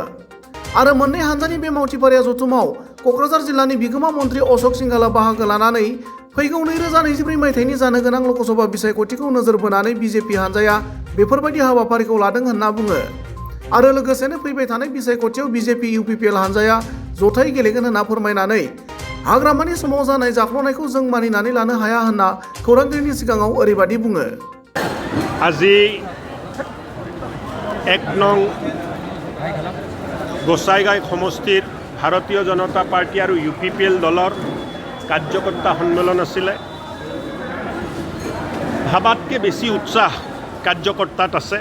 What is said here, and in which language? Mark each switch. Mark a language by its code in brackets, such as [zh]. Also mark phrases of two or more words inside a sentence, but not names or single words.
[brx] आरो मोननै हानजानि बे मावथिफारिया जथुमाव क'क्राझार जिल्लानि बिगोमा मन्त्रि अशोक सिंघालआ बाहागो लानानै फैगौ 2024 मायथाइनि जानो गोनां लकसभा बिसायख'थिखौ नोजोर बोनानै बिजेपि हानजाया बेफोरबायदि हाबाफारिखौ लादों होनना बुङो। आरो लोगोसेनो फैबाय थानाय बिसायख'थियाव बिजेपि इउपिपिएल हानजाया जथाय गेलेगोन होनना फोरमायनानै हाग्रामानि समाव जानाय जाख्ल'नायखौ जों मानिनानै लानो हाया होनना खौरांगिरिनि सिगाङाव ओरैबायदि बुङो। [as] আজি 1 নং গোসাইগাঁও সমষ্টিৰ ভাৰতীয় জনতা পাৰ্টি আৰু ইউপিপিএল দলৰ কাৰ্যকৰ্তা সন্মিলন আছিলে। ভাবাতকৈ বেছি উৎসাহ কাৰ্যকৰ্তাত আছে।